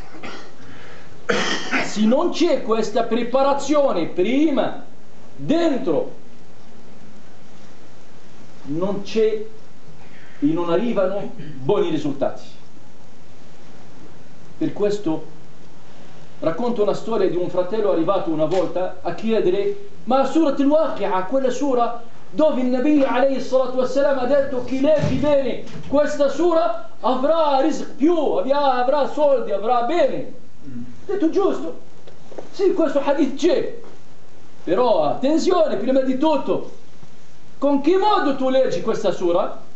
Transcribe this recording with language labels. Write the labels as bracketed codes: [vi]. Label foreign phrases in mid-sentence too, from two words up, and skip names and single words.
[it] Se non c'è questa preparazione prima, dentro, non c'è e non arrivano buoni risultati. Per questo racconto una storia di un fratello arrivato una volta a chiedere: ma Surat al-Waqi'a, quella sura dove il [ar] النبي عليه الصلاة والسلام [it] ha detto chi legge bene questa sura avrà rizq più, avrà soldi, avrà bene. Ho detto: giusto, sì, questo hadith c'è, però attenzione, prima di tutto, con che modo tu leggi questa sura?